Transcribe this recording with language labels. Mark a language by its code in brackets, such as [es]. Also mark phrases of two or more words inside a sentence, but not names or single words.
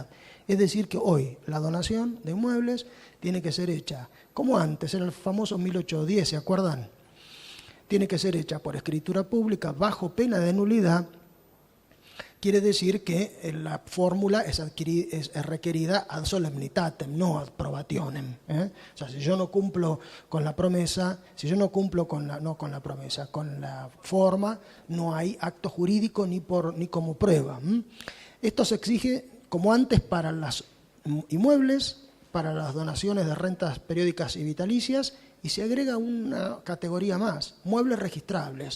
[es] Es decir, que hoy la donación de inmuebles tiene que ser hecha, como antes, era el famoso 1810, ¿se acuerdan? Tiene que ser hecha por escritura pública bajo pena de nulidad. Quiere decir que la fórmula es requerida [la] ad solemnitatem, [es] no [la] ad probationem. [es] O sea, si yo no cumplo con la promesa, con la forma, no hay acto jurídico ni como prueba. Esto se exige como antes para los inmuebles, para las donaciones de rentas periódicas y vitalicias, y se agrega una categoría más, muebles registrables.